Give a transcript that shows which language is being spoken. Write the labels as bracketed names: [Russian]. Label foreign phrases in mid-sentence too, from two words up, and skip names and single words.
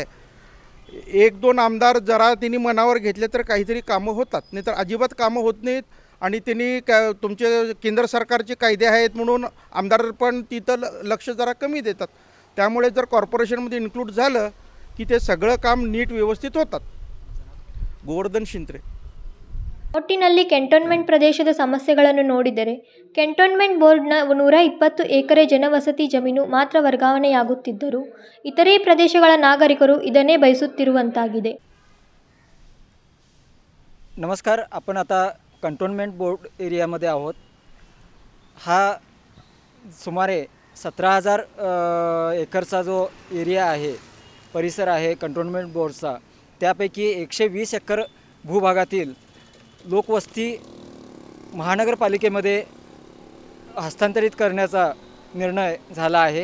[Marathi] 1-2 आमदार जरा त्यांनी मनावर घेतले तर काहीतरी कामं होतात, नाही तर अजिबात कामं होत नाहीत. आणि त्यांनी तुमचे केंद्र सरकारचे कायदे आहेत म्हणून आमदार पण तिथं लक्ष जरा कमी देतात. त्यामुळे जर कॉर्पोरेशनमध्ये इन्क्लूड झालं की ते सगळं काम नीट व्यवस्थित होतात. गोवर्धन शिंत्रे. [Kannada] ಒಟ್ಟಿನಲ್ಲಿ ಕ್ಯಾಂಟೋನ್ಮೆಂಟ್ ಪ್ರದೇಶದ ಸಮಸ್ಯೆಗಳನ್ನು ನೋಡಿದರೆ ಕ್ಯಾಂಟೋನ್ಮೆಂಟ್ ಬೋರ್ಡ್ನ 120 ಎಕರೆ ಜನವಸತಿ ಜಮೀನು ಮಾತ್ರ ವರ್ಗಾವಣೆಯಾಗುತ್ತಿದ್ದರೂ ಇತರೆ ಪ್ರದೇಶಗಳ ನಾಗರಿಕರು ಇದನ್ನೇ ಬಯಸುತ್ತಿರುವಂತಾಗಿದೆ. [Marathi] नमस्कार, आपण आता कंटोन्मेंट बोर्ड एरियामध्ये आहोत. हा सुमारे 17,000 एकरचा जो एरिया आहे, परिसर आहे कंटोन्मेंट बोर्डचा, त्यापैकी 120 एकर भूभागातील लोकवस्ती महानगरपालिकेमध्ये हस्तांतरित करण्याचा निर्णय झाला आहे.